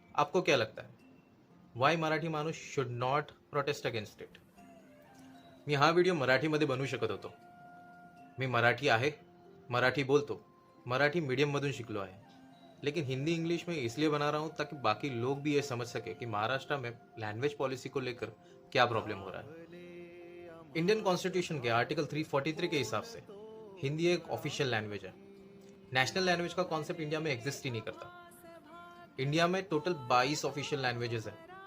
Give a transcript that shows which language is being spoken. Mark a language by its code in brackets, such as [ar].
[hi] आपको क्या लगता है, [en] Why Marathi माणूस should not protest against it? [mr] मी हा व्हिडिओ मराठीमध्ये बनवू शकत होतो. मी मराठी आहे, मराठी बोलतो, मराठी मीडियममधून शिकलो आहे. [hi] लेकिन हिंदी इंग्लिश में इसलिए बना रहा हूँ ताकि बाकी लोग भी ये समझ सके कि महाराष्ट्र में लैंग्वेज पॉलिसी को लेकर क्या प्रॉब्लम हो रहा है. इंडियन कॉन्स्टिट्यूशन के आर्टिकल 343 के हिसाब से हिंदी एक ऑफिशियल लैंग्वेज है. नेशनल लैंग्वेज का कॉन्सेप्ट इंडिया में एग्जिस्ट ही नहीं करता. इंडिया में टोटल 22 ऑफिशियल लैंग्वेजेस हैं.